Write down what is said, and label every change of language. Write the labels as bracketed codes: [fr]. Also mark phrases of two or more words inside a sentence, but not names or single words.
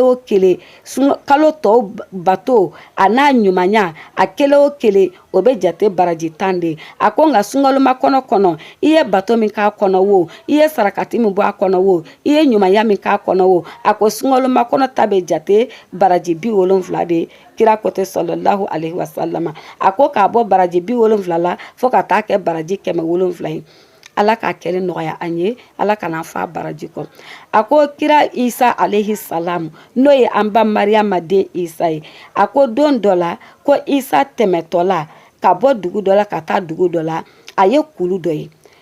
[bm] o kelen kalo tɔw bato a n'a ɲumanya a kelen o kelen o bɛ jate baraji 10 de a ko nka sunkaloma kɔnɔ I ye bato min k'a kɔnɔ wo I ye sarakati min bɔ a kɔnɔ wo I ye ɲumanya min k'a kɔnɔ wo a ko sunkaloma kɔnɔ ta bɛ jate baraji 70 de kira ko tɛ [ar] صلى الله عليه وسلم [bm] a ko k'a bɔ baraji 70 la fo ka taa kɛ baraji 107 ye ala k'a kɛlen nɔgɔya an ye ala kana fa baraji kɔ a ko kira Isa [ar] عليه السلام [bm] n'o ye an ba Mariyama den Isa ye a ko don dɔ la ko Isa tɛmɛtɔ la ka bɔ dugu dɔ la ka taa dugu dɔ la a ye kulu dɔ ye